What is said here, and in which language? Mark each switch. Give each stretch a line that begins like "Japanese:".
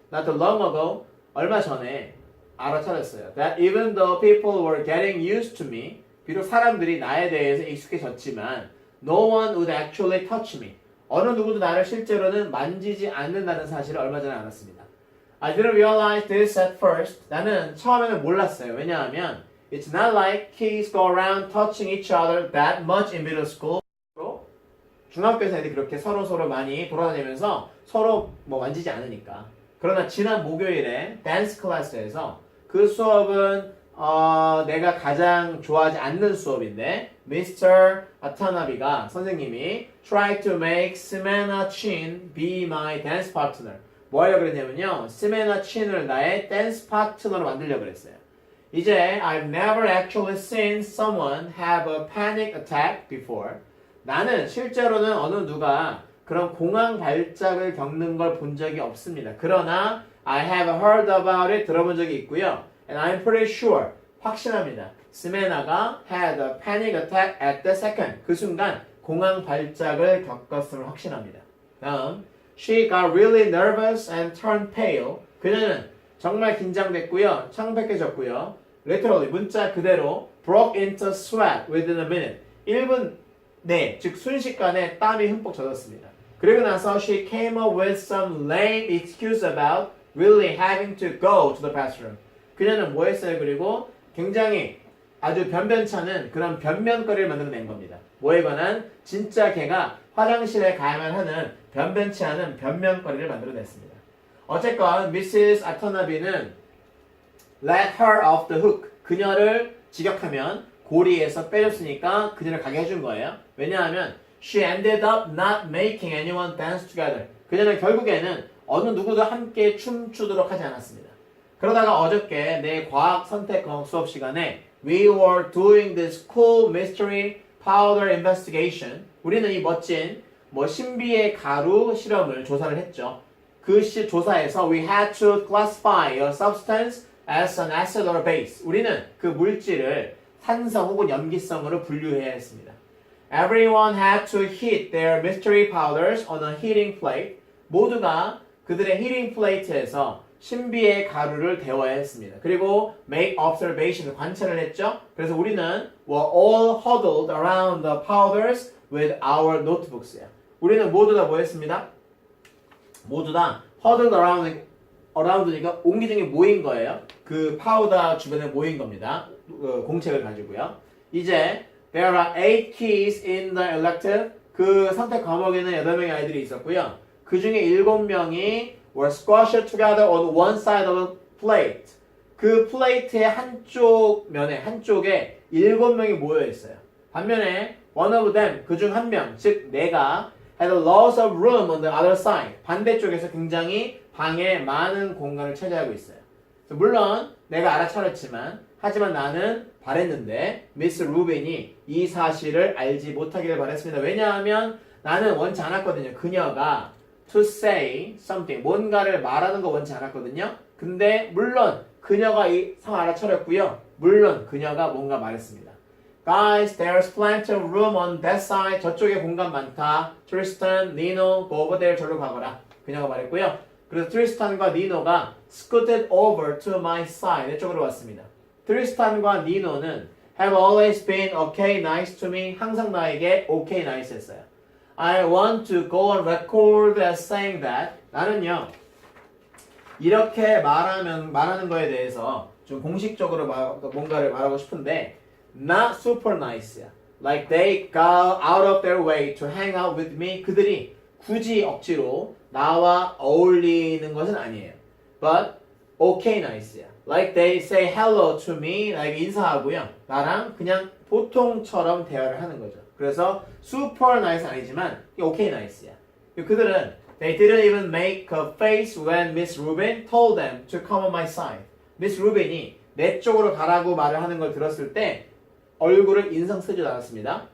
English: Not too long ago
Korean: 얼마 전에 알아차렸어요.
English: That even though people were getting used to me,
Korean: 비록 사람들이 나에 대해서 익숙해졌지만
English: no one would actually touch me.
Korean: 어느 누구도 나를 실제로는 만지지 않는다는 사실을 얼마 전에 알았습니다.
English: I didn't realize this at first.
Korean: 나는 처음에는 몰랐어요. 왜냐하면
English: It's not like kids go around touching each other that much in middle school.
Korean: 중학교에서 애들이 그렇게 서로 많이 돌아다니면서 서로 뭐 만지지 않으니까. 그러나 지난 목요일에 댄스 클래스에서 그 수업은 내가 가장 좋아하지 않는 수업인데 Mr. 아타나비가 선생님이
English: try to make Simena Chin be my dance partner.
Korean: 뭐 하려고 그랬냐면요. 스메나 친을 나의 댄스 파트너로 만들려고 그랬어요. 이제
English: I've never actually seen someone have a panic attack before.
Korean: 나는 실제로는 어느 누가 그런 공황 발작을 겪는 걸 본 적이 없습니다. 그러나
English: I have heard about it
Korean: 들어본 적이 있고요.
English: And I'm pretty sure
Korean: 확신합니다. 스메나가
English: had a panic attack at the second.
Korean: 그 순간 공황 발작을 겪었음을 확신합니다. 다음
English: She got really nervous and turned pale.
Korean: 그녀는 정말 긴장됐고요. 창백해졌고요.
English: Literally
Korean: 문자 그대로
English: broke into sweat within a minute.
Korean: 1분 내, 즉 순식간에 땀이 흠뻑 젖었습니다. 그리고 나서
English: she came up with some lame excuse about really having to go to the bathroom.
Korean: 그녀는 뭐 했어요? 그리고 굉장히 아주 변변찮은 그런 변명거리를 만들어낸 겁니다. 뭐에 관한 진짜 걔가 화장실에 가야만 하는 변변치 않은 변명거리를 만들어냈습니다. 어쨌건 Mrs.
English: 아터나비는 let her off the hook.
Korean: 그녀를 직역하면 고리에서 빼줬으니까 그녀를 가게 해준 거예요. 왜냐하면
English: she ended up not making anyone dance together.
Korean: 그녀는 결국에는 어느 누구도 함께 춤추도록 하지 않았습니다. 그러다가 어저께 내 과학 선택 과목 수업 시간에
English: we were doing this cool mystery powder investigation.
Korean: 우리는 이 멋진 신비의 가루 실험을 조사를 했죠. 그 조사에서
English: we had to classify a substance as an acid or a base.
Korean: 우리는 그 물질을 산성 혹은 염기성으로 분류해야 했습니다.
English: Everyone had to heat their mystery powders on a heating plate.
Korean: 모두가 그들의 heating plate에서 신비의 가루를 데워야 했습니다. 그리고
English: make observation,
Korean: 관찰을 했죠. 그래서 우리는
English: were all huddled around the powders with our notebooks.
Korean: 우리는 모두 다 뭐 했습니다? 모두 다
English: huddled around
Korean: 니까 옹기종기 모인 거예요. 그 파우더 주변에 모인 겁니다. 공책을 가지고요. 이제
English: there are 8 keys in the elective.
Korean: 그 선택 과목에는 8명의 아이들이 있었고요. 그 중에 7명이
English: were squashed together on one side of a plate.
Korean: 그 플레이트의 한쪽에 7명이 모여 있어요. 반면에
English: one of them,
Korean: 그중 한 명, 즉 내가
English: had a lot of room on the other side.
Korean: 반대쪽에서 굉장히 방에 많은 공간을 차지하고 있어요. 물론 내가 알아차렸지만 하지만 나는 바랬는데 미스 루빈이 이 사실을 알지 못하기를 바랬습니다. 왜냐하면 나는 원치 않았거든요. 그녀가
English: to say something,
Korean: 뭔가를 말하는 거 원치 않았거든요. 근데 물론 그녀가 이 상황 알아차렸고요. 물론 그녀가 뭔가 말했습니다.
English: Guys, there's plenty of room on that side.
Korean: 저쪽에 공간 많다.
English: Tristan, Nino, go over there.
Korean: 저로 가거라. 그녀가 말했고요. 그래서 트리스탄과 니노가
English: scooted over to my side.
Korean: 내 쪽으로 왔습니다. 트리스탄과 니노는
English: have always been okay, nice to me.
Korean: 항상 나에게 okay, nice 했어요.
English: I want to go on record as saying that.
Korean: 나는요, 이렇게 말하는 거에 대해서 좀 공식적으로 뭔가를 말하고 싶은데,
English: not super nice
Korean: 야.
English: Like they go out of their way to hang out with me.
Korean: 그들이 굳이 억지로 나와 어울리는 것은 아니에요.
English: But okay, nice야. Like they say hello to me.
Korean: like 인사하고요. 나랑 그냥 보통처럼 대화를 하는 거죠. 그래서 super nice 아니지만 okay, nice야. 그들은
English: they didn't even make a face when Miss Rubin told them to come on my side.
Korean: Miss Rubin이 내 쪽으로 가라고 말을 하는 걸 들었을 때 얼굴을 인상 쓰지 않았습니다.